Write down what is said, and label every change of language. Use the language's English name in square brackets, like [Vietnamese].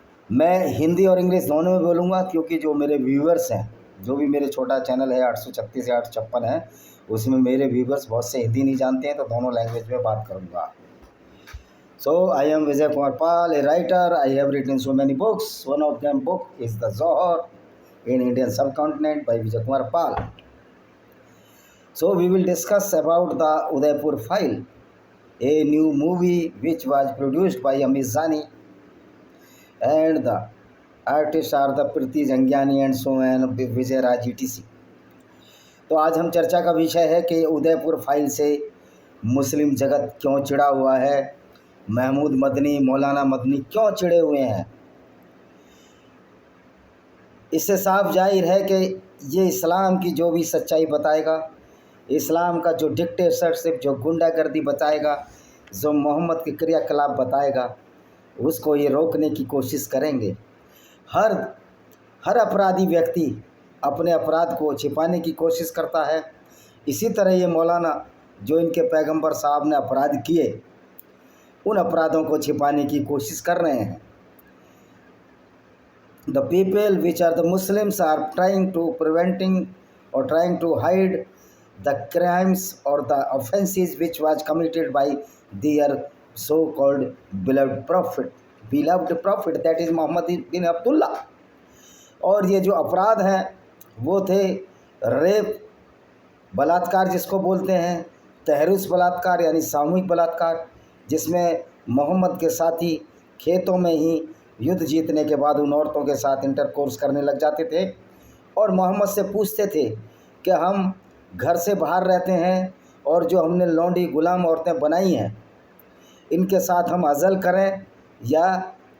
[Hindi] मैं हिंदी और इंग्लिश दोनों में बोलूँगा, क्योंकि जो मेरे व्यूवर्स हैं, जो भी मेरे छोटा चैनल है 836 या 856 है, उसमें मेरे व्यूवर्स बहुत से हिंदी नहीं जानते हैं, तो दोनों लैंग्वेज में बात करूँगा। [English] So I am Vijay Kumar Pal, a writer. I have written so many books. One of them book is The Zohar in Indian Subcontinent by Vijay Kumar Pal. So we will discuss about the Udaipur File, a new movie which was produced by Amit Zani, and the artists are the Priti Jangiani and so and Vijay Raj etc. [Hindi] तो आज हम चर्चा का विषय है कि Udaipur file से मुस्लिम जगत क्यों चिढ़ा हुआ है, महमूद मदनी, मौलाना मदनी क्यों चिढ़े हुए हैं। इससे साफ जाहिर है कि ये इस्लाम की जो भी सच्चाई बताएगा, इस्लाम का जो डिक्टेटरशिप, जो गुंडागर्दी बताएगा, जो मोहम्मद के क्रियाकलाप बताएगा, उसको ये रोकने की कोशिश करेंगे। हर अपराधी व्यक्ति अपने अपराध को छिपाने की कोशिश करता है। इसी तरह ये मौलाना जो इनके पैगंबर साहब ने अपराध किए, उन अपराधों को छिपाने की कोशिश कर रहे हैं। [English] The people which are the Muslims are trying to preventing or trying to hide the crimes or the offenses which was committed by their so-called beloved prophet, that is Muhammad bin Abdullah. [Hindi] और ये जो अपराध हैं वो थे rape, बलात्कार जिसको बोलते हैं, तहरीस बलात्कार यानी सामूहिक बलात्कार, जिसमें मोहम्मद के साथी खेतों में ही युद्ध जीतने के बाद उन औरतों के साथ इंटरकोर्स करने लग जाते थे और मोहम्मद से पूछते थे कि हम घर से बाहर रहते हैं और जो हमने लौंडी गुलाम औरतें बनाई हैं, इनके साथ हम अज़ल करें या